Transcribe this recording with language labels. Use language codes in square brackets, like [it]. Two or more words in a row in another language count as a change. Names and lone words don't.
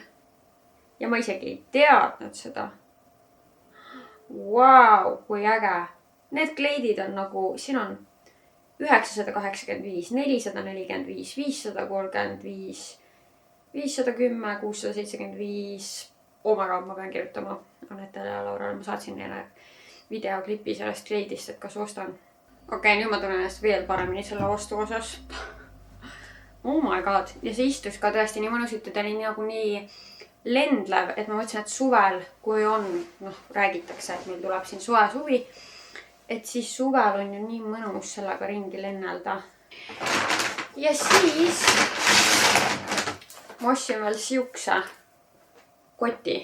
[et] Ja ma isegi ei teadnud seda. Wow, kui äge. Need kleidid on nagu, siin on 985, 445, 535, 510, 675. [en] Oh my god, [et] ma pean kirjutama Annetele ja Laurale. Ma saatsin neile videoklipi sellest kleidist, et kas ostan. Okei, nüüd ma tunnen ennast veel paremini selle ostu osas. [en] Oh my god. [et] Ja see istus ka tõesti nii mõnusalt, et oli nagu nii lendlev, et ma mõtlesin, et suvel, kui on, noh, räägitakse, et meil tuleb siin suvi, et siis suvel on ju nii mõnus sellega ringi lennelda. Ja siis ma ostsin veel siukse koti.